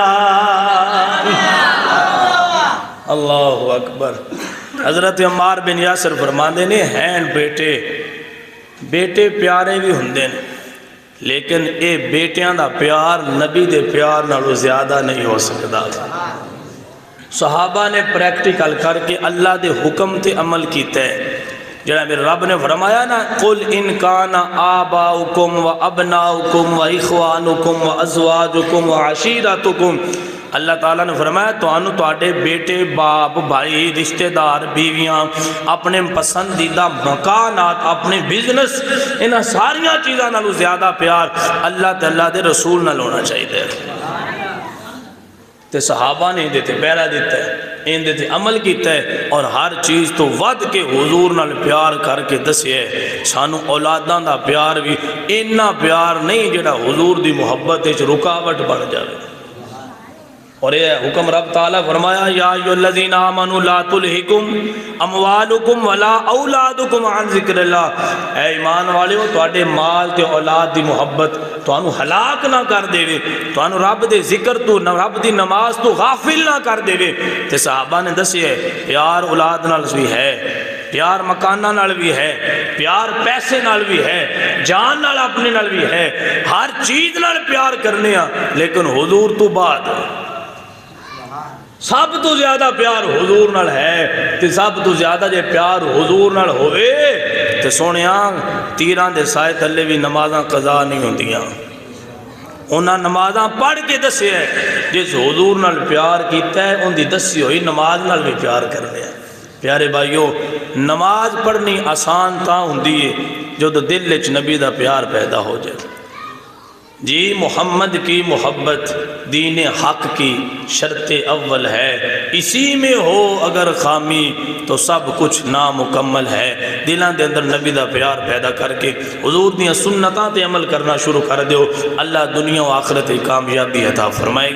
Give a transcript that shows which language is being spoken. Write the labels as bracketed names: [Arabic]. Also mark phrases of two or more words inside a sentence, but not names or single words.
[Arabic] اللہ اکبر [Punjabi] حضرت عمار بن یاسر فرماندے نے ہیں بیٹے بیٹے پیارے بھی ہوندے نے لیکن اے بیٹیاں دا پیار نبی دے پیار نالوں زیادہ نہیں ہو سکتا صحابہ نے پریکٹیکل کر کے اللہ دے حکم تے عمل کیتا ہے جڑا میرے رب نے فرمایا نا [Arabic] قل ان کان آباؤکم و ابناؤکم و اخوانکم و ازواجکم و عشیرتکم [Punjabi] اللہ تعالیٰ نے فرمایا تو انو تواڈے بیٹے باپ بھائی رشتہ دار بیویاں اپنے پسندیدہ مکانات اپنے بزنس انہاں ساریاں چیزاں نالوں زیادہ پیار اللہ تعالیٰ دے رسول نال ہونا چاہیے تے صحابہ نے دیتے پیرا دیتا ہے ان دیتے عمل کیتا ہے اور ہر چیز تو ود کے حضور نال پیار کر کے دسے ہے سانو اولاداں دا پیار بھی اتنا پیار نہیں جڑا حضور دی محبت وچ رکاوٹ بن جائے اور یہ حکم رب تعالیٰ فرمایا [Arabic] یا ایھا الذین آمنوا لا تلہکم اموالکم ولا اولادکم عن ذکر اللہ [Punjabi] اے ایمان والےو تواڈے مال تے اولاد دی محبت تانوں ہلاک نہ کر دے وے تانوں رب دے ذکر تو رب دی نماز تو غافل نہ کر دے وے تے صحابہ نے دسیا پیار اولاد نال بھی ہے پیار مکانہ نال بھی ہے پیار پیسے نال بھی ہے جان نال اپنے نال بھی ہے ہر چیز نال پیار کرنے ہاں لیکن حضور تو بعد سب تو زیادہ پیار حضور نال ہے تے سب تو زیادہ جے پیار حضور نال ہوئے تے سونیاں تیران دے سائے تھلے بھی نمازاں قضا نہیں ہوندیاں انہاں نمازاں پڑھ کے دسے ہے جس حضور نال پیار کیتا ہے ان دی دسی ہوئی نماز نال بھی پیار کرنے ہیں پیارے بھائیو نماز پڑھنی آسان تا ہوندی ہے جو دل وچ نبی دا پیار پیدا ہو جائے جی [Urdu] محمد کی محبت دین حق کی شرط اول ہے اسی میں ہو اگر خامی تو سب کچھ نامکمل ہے [Punjabi] دلان دے اندر نبی دا پیار پیدا کر کے حضور دیاں سنتاں تے عمل کرنا شروع کر دیو اللہ دنیا و آخرت کامیابی عطا فرمائے گا